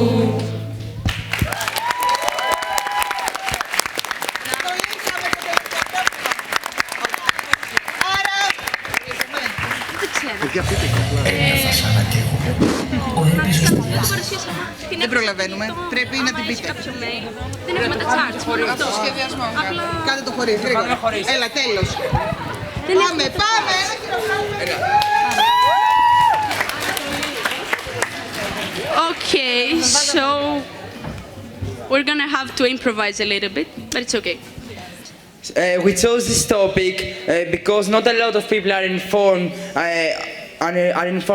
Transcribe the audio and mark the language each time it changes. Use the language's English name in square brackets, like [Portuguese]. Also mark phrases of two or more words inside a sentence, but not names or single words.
[Greek] Δεν προλαβαίνουμε. Πρέπει να την πείτε. Δεν έχουμε τα charts. Αυτό, σχεδιασμό. Κάντε το χωρίς. Έλα, τέλος. Πάμε, πάμε. [English] Okay, so we're gonna have to improvise a little bit, but it's okay. We chose this topic because not a lot of people are informed about it.